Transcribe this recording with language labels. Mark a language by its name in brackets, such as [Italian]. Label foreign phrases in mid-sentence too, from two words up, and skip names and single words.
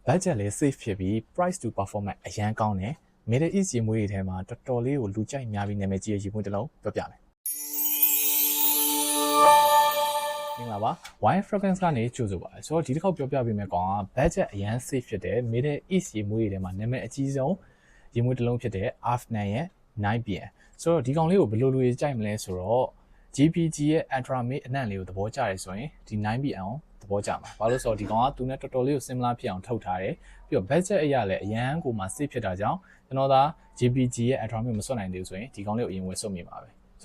[Burmese] budget လေး safe ဖြစ်ပြီး [English] price to performance [Burmese] အရန်ကောင်းတယ် Middle East ရေမွေးတွေထဲမှာတော်တော်လေးကိုလူကြိုက်များပြီးနာမည်ကြီးရဲ့ရေမွေးတစ်လုံးပြောပြမယ်မင်္ဂလာ ပါ Wine Fragrance ကနေကြိုဆိုပါဆိုတော့ဒီတစ်ခေါက်ပြောပြပေးမယ်ကောင်က budget အရန် safe ဖြစ်တယ် Middle East ရေမွေးတွေထဲမှာနာမည်အကြီးဆုံးရေမွေးတစ်လုံးဖြစ်တဲ့ Afnan ရဲ့ 9pm ဆိုတော့ဒီကောင်လေးကိုဘယ်လိုလူတွေကြိုက်မလဲဆိုတော့ GPG ရဲ့ Ultra Mid အနံ့လေးကိုသဘောကျတယ်ဆိုရင်ဒီ 9pm ကိုသဘောကျမှာဘာလို့ဆိုတော့ဒီကောင်ကသူနဲ့တော်တော်လေးကို similar ဖြစ်အောင်ထုတ်ထားတယ်ပြီးတော့ budget အရာလည်းအရန်ကိုမှ safe ဖြစ်တာကြောင့်ကျွန်တော်သာ GPG ရဲ့ Ultra Mid မဆွတ်နိုင်သေးဘူးဆိုရင်ဒီကောင်လေးကိုအရင်ဝယ်ဆွတ်မိပါပဲဆိုတော့